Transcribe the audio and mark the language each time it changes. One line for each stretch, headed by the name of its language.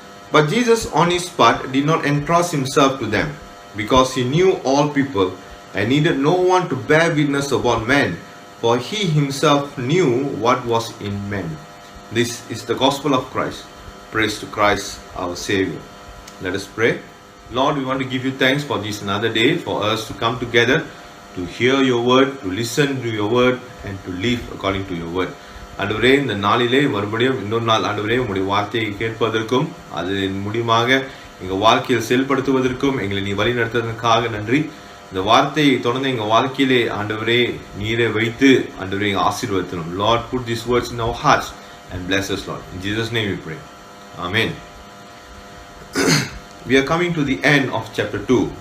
English: But Jesus on his part did not entrust himself to them, because he knew all people and needed no one to bear witness about men, for he himself knew what was in men. This is the gospel of Christ. Praise to Christ our Savior. Let us pray. Lord, we want to give you thanks for this another day, for us to come together to hear your word, to listen to your word, and to live according to your word.
Tamil: ஆண்டவரே, இந்த நாளிலே மறுபடியும் இன்னொரு நாள் ஆண்டவரே உங்களுடைய வார்த்தையை கேட்பதற்கும் அதன் மூலமாக எங்கள் வாழ்க்கையில் செயல்படுத்துவதற்கும் எங்களை நீ வழி நடத்துவதற்காக நன்றி. இந்த வார்த்தையை தொடர்ந்து எங்கள் வாழ்க்கையிலே ஆண்டவரே நீரை வைத்து ஆண்டவரே எங்கள் ஆசீர்வதித்தணும்.
English: Lord, put these words in our hearts and bless us, Lord. In Jesus' name we pray. Amen. We are coming to the end of chapter 2.